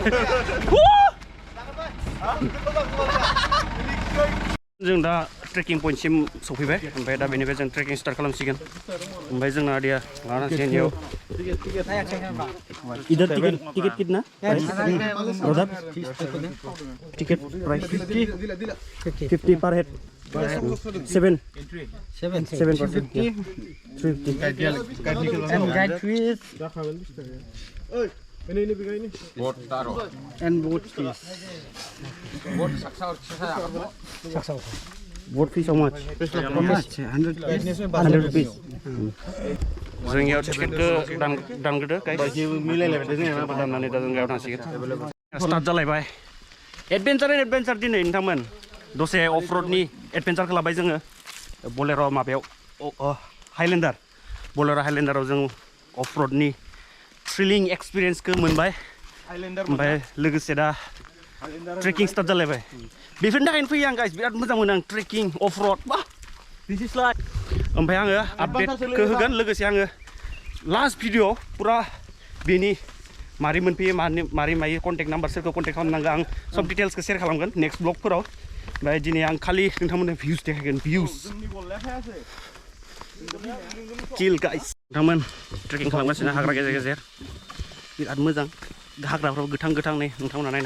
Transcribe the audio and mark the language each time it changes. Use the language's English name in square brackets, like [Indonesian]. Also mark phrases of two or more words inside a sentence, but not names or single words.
[Bodo] जों दा ट्रेकिं पइन्टसिम सफैबाय ओमफ्राय दा बेनिफ्राय जों ट्रेकिं स्टार्ट खालामसिगोन ओमफ्राय जोंना आदैया लानांसिगोन इयाव [Hindi] इधर टिकेट कितना [Bodo] रोजाब [English] ticket price 50 per head [Bodo] 7 [English] and guide fees Bot taro. and boat fees Bot saksaur. boat fees how much 100 rupees [Bodo] जों याव टिकेटखौ दानग्रोदो गाइस मिलायलायबाय जों दाननानै दा जों गायाव थांसिगोन स्टार्ट जालायबाय एडभेन्चार दिनै नोंथांमोन दसे अफ रडनि एडभेन्चारखौ लाबाय जोङो बलेर' माबायाव हाइलेन्डार बलेर' हाइलेन्डाराव जों अफ रडनि [English] thrilling experience [Bodo] मोनबाय ओमफ्राय लोगोसे दा ट्रेकिं स्टार्ट जालायबाय बेफोरनि थाखायनो फैयो आं गाइस बिराद मोजां मोनो आं [English] trekking off road [Bodo] बा [English] this is like [Bodo] ओमफ्राय आङो आपडेटखौ होगोन लोगोसे आङो [English] last video [Bodo] पुरा बेनि मारै मोनफैयो मारै मायो [English] contact number [Bodo] सोरखौ कन्टेक्ट खालामनांगौ आं सब डिटेल्सखौ शेयार खालामगोन [English] next blog [Bodo] ओमफ्राय दिनै आं खालि नोंथांमोननो भिउस देखायगोन भिउस [English] chill guys [Bodo] नोंथांमोन ट्रेकिं खालामगासिनो हाग्रा गेजेर गेजेर बिराद मोजां हाग्राफ्राव गोथां नै नोंथांमोना नायनो